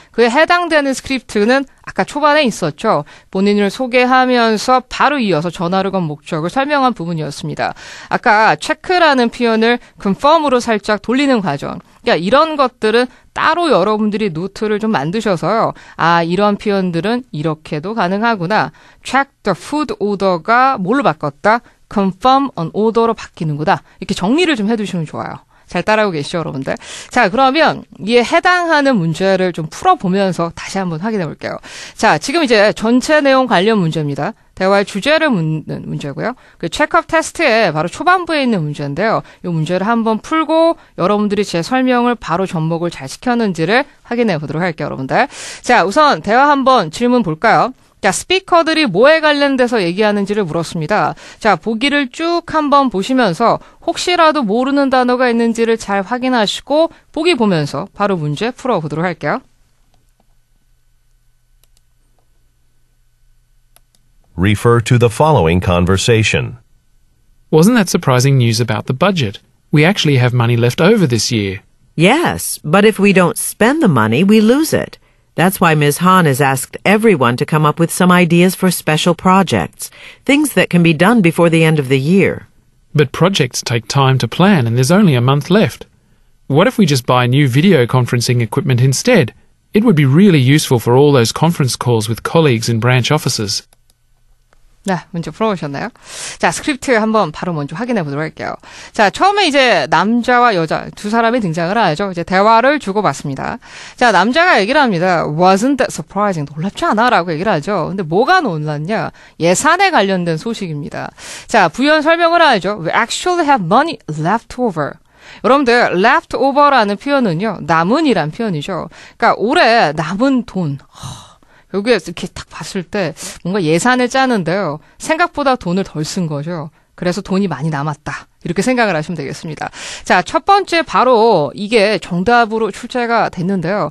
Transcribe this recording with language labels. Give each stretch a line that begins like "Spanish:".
Korean: 그에 해당되는 스크립트는 아까 초반에 있었죠. 본인을 소개하면서 바로 이어서 전화를 건 목적을 설명한 부분이었습니다. 아까 체크라는 표현을 confirm으로 살짝 돌리는 과정. 그러니까 이런 것들은 따로 여러분들이 노트를 좀 만드셔서요. 아, 이런 표현들은 이렇게도 가능하구나.
English: check the food order가
Korean: 뭘로 바꿨다?
English: confirm an order로 바뀌는구나.
Korean: 이렇게 정리를 좀 해두시면 좋아요. 잘 따라오고 계시죠, 여러분들? 자, 그러면 이에 해당하는 문제를 좀 풀어보면서 다시 한번 확인해 볼게요. 자, 지금 이제 전체 내용 관련 문제입니다. 대화의 주제를 묻는 문제고요. 그 체크업 테스트의 바로 초반부에 있는 문제인데요. 이 문제를 한번 풀고 여러분들이 제 설명을 바로 접목을 잘 시켰는지를 확인해 보도록 할게요, 여러분들. 자, 우선 대화 한번 질문 볼까요? 자, 스피커들이 뭐에 관련돼서 얘기하는지를 물었습니다. 자, 보기를 쭉 한번 보시면서 혹시라도 모르는 단어가 있는지를 잘 확인하시고 보기 보면서 바로 문제 풀어보도록 할게요.
English: Refer to the following conversation. Wasn't that surprising news about the budget? We actually have money left over this year. Yes, but if we don't spend the money, we lose it. That's why Ms. Han has asked everyone to come up with some ideas for special projects, things that can be done before the end of the year. But projects take time to plan and there's only a month left. What if we just buy new video conferencing equipment instead? It would be really useful for all those conference calls with colleagues in branch offices.
Korean: 네, 문제 풀어보셨나요? 자, 스크립트 한번 바로 먼저 확인해 보도록 할게요. 자, 처음에 이제 남자와 여자 두 사람이 등장을 하죠. 이제 대화를 주고받습니다. 자, 남자가 얘기를 합니다.
English: Wasn't that surprising?
Korean: 놀랍지 않아? 라고 얘기를 하죠. 근데 뭐가 놀랐냐? 예산에 관련된 소식입니다. 자, 부연 설명을 하죠.
English: We actually have money left over.
Korean: 여러분들, left over라는 표현은요, 남은이란 표현이죠. 그러니까 올해 남은 돈. 여기에 이렇게 딱 봤을 때 뭔가 예산을 짜는데요. 생각보다 돈을 덜 쓴 거죠. 그래서 돈이 많이 남았다. 이렇게 생각을 하시면 되겠습니다. 자, 첫 번째 바로 이게 정답으로 출제가 됐는데요.